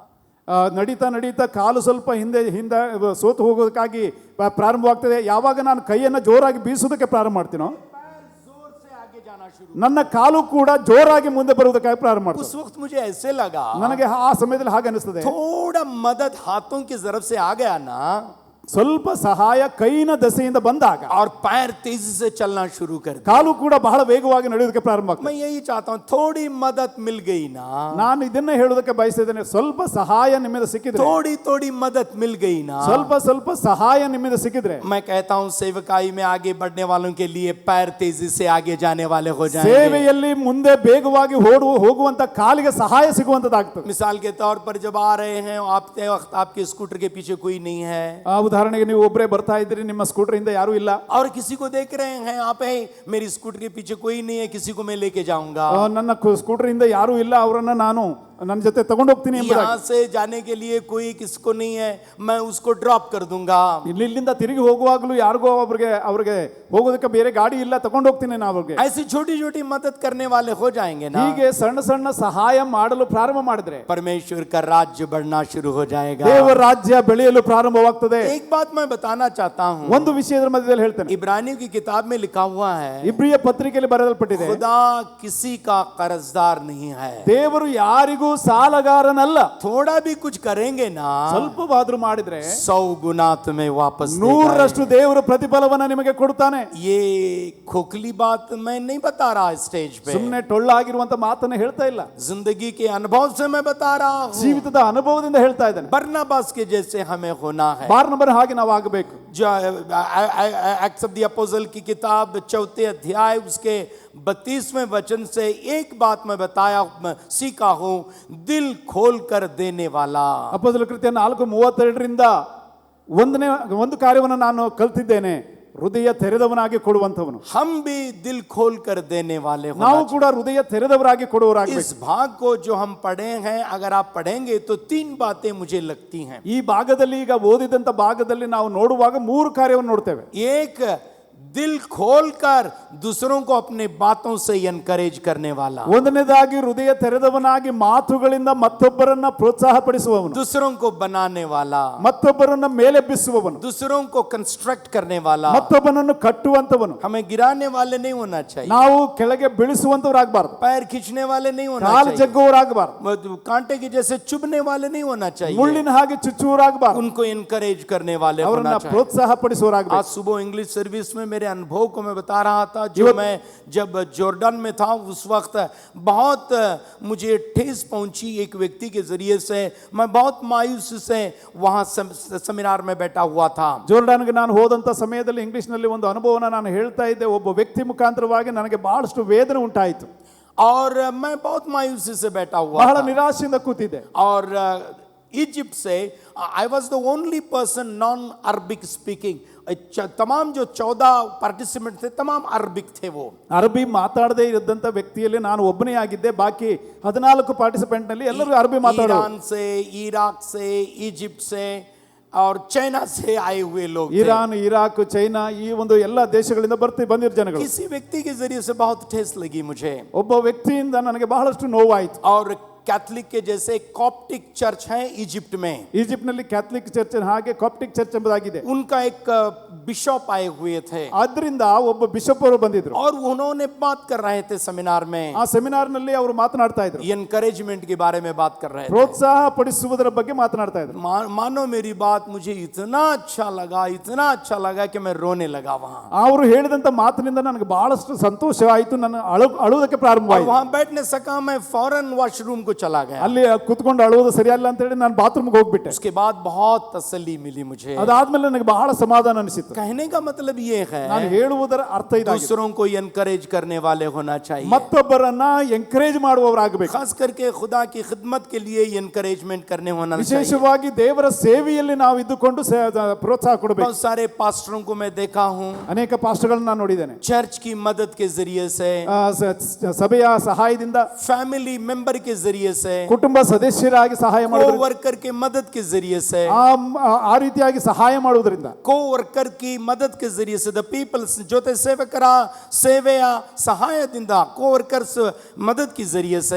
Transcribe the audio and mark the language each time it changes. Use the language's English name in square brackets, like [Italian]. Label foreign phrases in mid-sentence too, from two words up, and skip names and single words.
[Kannada] ನಡೀತಾ ನಡೀತಾ ಕಾಲು ಸ್ವಲ್ಪ ಹಿಂದೆ ಸೋತು ಹೋಗೋದಕ್ಕಾಗಿ ಪ್ರಾರಂಭವಾಗ್ತದೆ. ಯಾವಾಗ ನಾನು ಕೈಯನ್ನು ಜೋರಾಗಿ ಬೀಸೋದಕ್ಕೆ ಪ್ರಾರಂಭ ಮಾಡ್ತೀನೋ [Hindi] पैर जोर से आगे जाना शुरू. [Kannada] ನನ್ನ ಕಾಲು ಕೂಡ ಜೋರಾಗಿ ಮುಂದೆ ಬರುವುದಕ್ಕಾಗಿ ಪ್ರಾರಂಭ [Hindi] उस [Kannada] ಮಾಡ್ತೀನಿ. [Hindi] वक्त मुझे ऐसे लगा [Kannada] ನನಗೆ ಆ ಸಮಯದಲ್ಲಿ ಹಾಗೆ ಅನಿಸ್ತದೆ, [Hindi] थोड़ा मदद हाथों की तरफ से आ गया ना, [Kannada] ಸ್ವಲ್ಪ ಸಹಾಯ ಕೈನ ದಸೆಯಿಂದ ಬಂದಾಗ [Hindi] और पैर तेजी से चलना शुरू कर दिया. [Kannada] ಕಾಲು ಕೂಡ ಬಹಳ ವೇಗವಾಗಿ ನಡೆಯೋದಕ್ಕೆ ಪ್ರಾರಂಭ ಆಗ್ತದೆ. [Hindi] मैं यही चाहता हूँ, थोड़ी मदद मिल गई ना, [Kannada] ನಾನು ಇದನ್ನೇ ಹೇಳೋದಕ್ಕೆ ಬಯಸ್ತಿದ್ದೇನೆ. ಸ್ವಲ್ಪ ಸಹಾಯ ನಿಮ್ಮಿಂದ ಸಿಕ್ಕಿದ್ರೆ, [Hindi] थोड़ी थोड़ी मदद मिल गई ना, [Kannada] ಸ್ವಲ್ಪ ಸ್ವಲ್ಪ ಸಹಾಯ ನಿಮ್ಮಿಂದ ಸಿಕ್ಕಿದ್ರೆ, [Hindi] मैं कहता हूँ सेवकाई में आगे बढ़ने वालों के लिए पैर तेजी से आगे जाने वाले हो जाएंगे. [Kannada] ಸೇವೆಯಲ್ಲಿ ಮುಂದೆ ಬೇಗವಾಗಿ ಹೋಗುವಂತ ಕಾಲಿಗೆ ಸಹಾಯ ಸಿಗುವಂತದ್ದಾಗ್ತದೆ. [Hindi] मिसाल के तौर पर जब आ रहे हैं आपके वक्त आपके स्कूटर के पीछे कोई नहीं है, [Kannada] ಆ ಉದಾಹರಣೆಗೆ ನೀವು ಒಬ್ಬರೇ ಬರ್ತಾ ಇದ್ದೀರಿ, ನಿಮ್ಮ ಸ್ಕೂಟರ್ ಇಂದ ಯಾರು ಇಲ್ಲ, [Hindi] और किसी को देख रहे हैं आप, है मेरी स्कूटर के पीछे कोई नहीं है, किसी को मैं लेके जाऊंगा. [Kannada] ನನ್ನ ಸ್ಕೂಟರ್ ಇಂದ ಯಾರು ಇಲ್ಲ, ಅವರನ್ನ ನಾನು ನನ್ನ ಜೊತೆ ತಗೊಂಡು ಹೋಗ್ತೀನಿ ಎಂಬುದಾಗಿ. [Hindi] यहाँ से जाने के लिए कोई किसको नहीं है, मैं उसको ड्रॉप कर दूंगा. [Kannada] ಇಲ್ಲಿಂದ ತಿರುಗಿ ಹೋಗುವಾಗಲೂ ಯಾರಿಗೋ ಅವ್ರಿಗೆ ಹೋಗೋದಕ್ಕೆ ಬೇರೆ ಗಾಡಿ ಇಲ್ಲ, ತಗೊಂಡು ಹೋಗ್ತೀನಿ ನಾನು ಅವ್ರಿಗೆ. [Hindi] ऐसी छोटी छोटी मदद करने वाले हो जाएंगे ना, [Kannada] ಹೀಗೆ ಸಣ್ಣ ಸಣ್ಣ ಸಹಾಯ ಮಾಡಲು ಪ್ರಾರಂಭ ಮಾಡಿದ್ರೆ [Hindi] परमेश्वर का राज्य बढ़ना शुरू हो जाएगा. [Kannada] ದೇವರ ರಾಜ್ಯ ಬೆಳೆಯಲು ಪ್ರಾರಂಭವಾಗ್ತದೆ. [Hindi] एक बात मैं बताना चाहता हूँ, [Kannada] ಒಂದು ವಿಷಯದ ಮಧ್ಯದಲ್ಲಿ ಹೇಳ್ತೇನೆ. [Hindi] इब्रानियों की किताब में लिखा हुआ है, [Kannada] ಇಬ್ರಿಯ ಪತ್ರಿಕೆಯಲ್ಲಿ ಬರೆಯಲ್ಪಟ್ಟಿದೆ, [Hindi] खुदा किसी का कर्जदार नहीं है. [Kannada] ದೇವರು ಯಾರಿಗೂ ಸಾಲಗಾರನಲ್ಲ. [Hindi] थोड़ा भी कुछ करेंगे ना, [Kannada] ಸ್ವಲ್ಪವಾದ್ರೂ ಮಾಡಿದ್ರೆ [Hindi] 100 गुना तुम्हें वापस देगा. [Kannada] 100ರಷ್ಟು ದೇವರು ಪ್ರತಿಫಲವನ್ನ ನಿಮಗೆ ಕೊಡ್ತಾನೆ. [Hindi] ये खोखली बात मैं नहीं बता रहा स्टेज पे, [Kannada] ಸುಮ್ಮನೆ ಟೊಳ್ಳಾಗಿರುವಂತ ಮಾತನ್ನ ಹೇಳ್ತಾ ಇಲ್ಲ, [Hindi] जिंदगी के अनुभव से मैं बता रहा हूँ. [Kannada] ಜೀವಿತದ ಅನುಭವದಿಂದ ಹೇಳ್ತಾ ಇದ್ದಾನೆ. [Hindi] बरनबास के जैसे हमें होना है. [Kannada] ಬಾರ್ನಬನ ಹಾಗೆ ನಾವು ಆಗಬೇಕು. [Hindi] जो [English] Acts of the Apostle [Hindi] की किताब 4 अध्याय उसके 32वें वचन से एक बात मैं सीखा हूं, दिल खोल कर देने वाला. [Kannada] ಅಪೊಸ್ತಲರ ಕೃತ್ಯ 4:32ರಿಂದ ಒಂದು ಕಾರ್ಯವನ್ನು ನಾನು ಕಲ್ತಿದ್ದೇನೆ, ಹೃದಯ ತೆರೆದವನಾಗಿ ಕೊಡುವಂತವನು. [Hindi] हम भी दिल खोल कर देने वाले होना [Kannada] ನಾವು ಕೂಡ ಹೃದಯ ತೆರೆದವರಾಗಿ ಕೊಡುವವರಾಗಬೇಕು. [Hindi] इस भाग को जो हम पढ़े हैं, अगर आप पढ़ेंगे तो 3 बातें मुझे लगती हैं. [Kannada] ಈ ಭಾಗದಲ್ಲಿ ಈಗ ಓದಿದಂತ ಭಾಗದಲ್ಲಿ ನಾವು ನೋಡುವಾಗ 3 ಕಾರ್ಯವನ್ನು ನೋಡ್ತೇವೆ. [Hindi] एक, दिल खोलकर दूसरों को अपने बातों से एनकरेज करने वाला. [Kannada] ಒಂದನೇದಾಗಿ ಹೃದಯ ತೆರೆದವನಾಗಿ ಮಾತುಗಳಿಂದ ಮತ್ತೊಬ್ಬರನ್ನ ಪ್ರೋತ್ಸಾಹ ಪಡಿಸುವವನು, [Hindi] दूसरों को बनाने वाला, [Kannada] ಮತ್ತೊಬ್ಬರನ್ನ ಮೇಲೆಬ್ಬಿಸುವವನು, [Hindi] दूसरों को कंस्ट्रक्ट करने वाला. [Kannada] ಮತ್ತೊಬ್ಬನನ್ನು ಕಟ್ಟುವಂತವನು. [Hindi] हमें गिराने वाले नहीं होना चाहिए, [Kannada] ನಾವು ಕೆಳಗೆ ಬೀಳಿಸುವಂತವರಾಗಬಾರದು, [Hindi] पैर खींचने वाले नहीं होना [Kannada] ಕಾಲು [Hindi] चाहिए, [Kannada] ಜಗ್ಗುವವರಾಗಬಾರದು, [Hindi] कांटे के जैसे चुभने वाले नहीं होना चाहिए. [Kannada] ಮುಳ್ಳಿನ ಹಾಗೆ ಚುಚ್ಚುವವರಾಗಬಾರದು, [Hindi] उनको एनकरेज करने वाले होना [Kannada] ಅವರನ್ನ [Hindi] चाहिए. [Kannada] ಪ್ರೋತ್ಸಾಹ ಪಡಿಸುವವರಾಗಬೇಕು. [Hindi] आज सुबह इंग्लिश सर्विस में मेरे अनुभव को मैं बता रहा था, जो मैं जब जॉर्डन में था उस वक्त बहुत मुझे ठेस पहुंची एक व्यक्ति के जरिए से. मैं बहुत मायूस से वहां सेमिनार में बैठा हुआ था. [Kannada] ಜೋರ್ಡಾನ್ಗೆ ನಾನು ಹೋದಂತ ಸಮಯದಲ್ಲಿ ಇಂಗ್ಲಿಷ್ ನಲ್ಲಿ ಒಂದು ಅನುಭವನ ನಾನು ಹೇಳ್ತಾ ಇದ್ದೆ. ಒಬ್ಬ ವ್ಯಕ್ತಿ ಮುಖಾಂತರವಾಗಿ ನನಗೆ ಬಹಳಷ್ಟು ವೇದನೆ ಉಂಟಾಯಿತು. [Hindi] और मैं बहुत मायूसी से बैठा हुआ [Kannada] ಬಹಳ [Hindi] था. [Kannada] ನಿರಾಶೆಯಿಂದ ಕೂತಿದ್ದೆ. [Hindi] और इजिप्ट से [English] I was the only person non Arabic speaking. [Hindi] तमाम जो 14 पार्टिसिपेंट थे तमाम अरबिक थे. वो [Kannada] ಅರಬಿ ಮಾತಾಡದೇ ಇದ್ದಂತ ವ್ಯಕ್ತಿಯಲ್ಲಿ ನಾನು ಒಬ್ಬನೇ ಆಗಿದ್ದೆ. ಬಾಕಿ 14 ಪಾರ್ಟಿಸಿಪೆಂಟ್ ನಲ್ಲಿ ಎಲ್ಲರೂ ಅರಬಿ ಮಾತಾಡೋರು. [Hindi] ईरान से, इराक से, इजिप्ट से और चाइना से आए हुए लोग थे. [Kannada] ಇರಾನ್, ಇರಾಕ್, ಚೈನಾ ಈ ಒಂದು ಎಲ್ಲ ದೇಶಗಳಿಂದ ಬಂದಿರೋ ಜನಗಳು. [Hindi] किसी व्यक्ति के जरिए से बहुत ठेस लगी मुझे. [Kannada] ಒಬ್ಬ ವ್ಯಕ್ತಿಯಿಂದ ನನಗೆ ಬಹಳಷ್ಟು ನೋವಾಯಿತು. [Hindi] और कैथलिक के जैसे कॉप्टिक चर्च है इजिप्ट में, [Kannada] ಈಜಿಪ್ಟ್ ನಲ್ಲಿ ಕ್ಯಾಥಲಿಕ್ ಚರ್ಚ್ ಹಾಗೆ ಕಾಪ್ಟಿಕ್ ಚರ್ಚ್ ಎಂಬುದಾಗಿದೆ. [Hindi] उनका एक बिशप आए हुए थे [Kannada] ಆದ್ರಿಂದ ಒಬ್ಬ ಬಿಷಪ್ ಅವರು ಬಂದಿದ್ರು. [Hindi] और उन्होंने बात कर रहे थे सेमिनार में. [Kannada] ಆ ಸೆಮಿನಾರ್ ನಲ್ಲಿ ಅವರು ಮಾತನಾಡ್ತಾ ಇದ್ರು, [Hindi] एनकरेजमेंट के बारे में बात कर रहे थे. [Kannada] ಪ್ರೋತ್ಸಾಹ ಪಡಿಸುವುದರ ಬಗ್ಗೆ ಮಾತನಾಡ್ತಾ ಇದ್ರು. [Hindi] मानो मेरी बात मुझे इतना अच्छा लगा कि मैं रोने लगा वहां. [Kannada] ಅವರು ಹೇಳಿದಂತ ಮಾತಿನಿಂದ ನನಗೆ ಬಹಳಷ್ಟು ಸಂತೋಷವಾಯಿತು. ನಾನು ಅಳುವುದಕ್ಕೆ ಪ್ರಾರಂಭವಾಯಿತು. [Hindi] वहां बैठ नहीं सका, मैं फौरन वॉशरूम को चला गया. [Kannada] ಅಲ್ಲಿ ಕುತ್ಕೊಂಡು ಅಳುವುದು ಸರಿಯಲ್ಲ ಅಂತ ಹೇಳಿ ನಾನು ಬಾತ್ರೂಮ್ಗೆ ಹೋಗ್ಬಿಟ್ಟೆ. [Hindi] उसके बाद बहुत तसल्ली मिली मुझे. [Kannada] ಅದಾದ್ಮೇಲೆ ನನಗೆ ಬಹಳ ಸಮಾಧಾನ ಅನಿಸಿತು. [Hindi] कहने का मतलब ये है, [Kannada] ನಾನು ಹೇಳುವುದರ ಅರ್ಥ ಇದಾಗಿದೆ, [Hindi] दूसरों को एनकरेज करने वाले होना चाहिए. [Kannada] ಮತ್ತೊಬ್ಬರನ್ನ ಎಂಕರೇಜ್ ಮಾಡುವವರಾಗಬೇಕು. [Hindi] खास करके खुदा की खिदमत के लिए एनकरेजमेंट करने होना चाहिए. [Kannada] ವಿಶೇಷವಾಗಿ ದೇವರ ಸೇವೆಯಲ್ಲಿ ನಾವು ಇದ್ದುಕೊಂಡು ಪ್ರೋತ್ಸಾಹ ಕೊಡಬೇಕು. [Hindi] बहुत सारे पास्टरों को मैं देखा हूँ, [Kannada] ಅನೇಕ ಪಾಸ್ಟರ್ಗಳನ್ನ ನಾನು ನೋಡಿದ್ದೇನೆ. [Hindi] चर्च की मदद के जरिए से, [Kannada] ಸಭೆಯ ಸಹಾಯದಿಂದ, [Hindi] फैमिली मेंबर के जरिए से, [Kannada] ಕುಟುಂಬ ಸದಸ್ಯರಾಗಿ ಸಹಾಯ ಮಾಡೋದು, [Hindi] को-वर्कर के मदद के जरिए से, [Kannada] ಆ ರೀತಿಯಾಗಿ ಸಹಾಯ ಮಾಡುವುದರಿಂದ, [Hindi] को-वर्कर की मदद के जरिए से, [English] the peoples [Kannada] ಜೊತೆ ಸೇವಕರ ಸೇವೆಯ ಸಹಾಯದಿಂದ, [Hindi] को-वर्कर्स मदद के जरिए से,